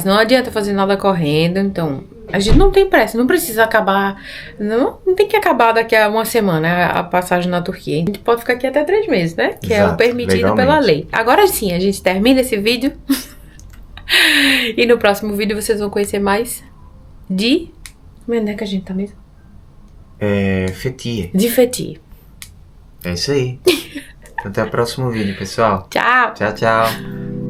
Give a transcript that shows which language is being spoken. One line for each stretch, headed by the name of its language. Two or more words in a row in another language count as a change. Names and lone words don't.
Portuguese: Não adianta fazer nada correndo, então a gente não tem pressa, não precisa acabar, não tem que acabar daqui a uma semana a passagem na Turquia. A gente pode ficar aqui até 3 meses, né? Que Exato, é o permitido legalmente. pela lei. Agora sim, a gente termina esse vídeo e no próximo vídeo vocês vão conhecer mais de... Onde é que a gente tá mesmo? Fethiye. De Fethiye. É isso aí. Até o próximo vídeo, pessoal. Tchau! Tchau, tchau.